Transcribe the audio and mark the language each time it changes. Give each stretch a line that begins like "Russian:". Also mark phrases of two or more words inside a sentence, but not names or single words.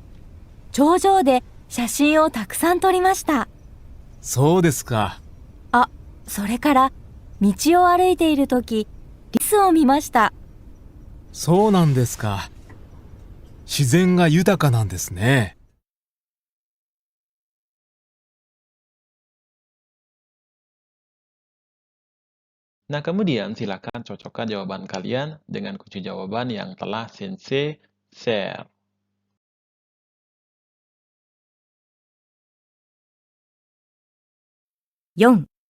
Japanese: 頂上で写真をたくさん撮りました。そうですか。あ、それから道を歩いているときリスを見ました。そうなんですか。自然が豊かなんですね。
Indonesian: Nah, kemudian silakan cocokkan jawaban kalian dengan kunci jawaban yang telah Sensei share. 4、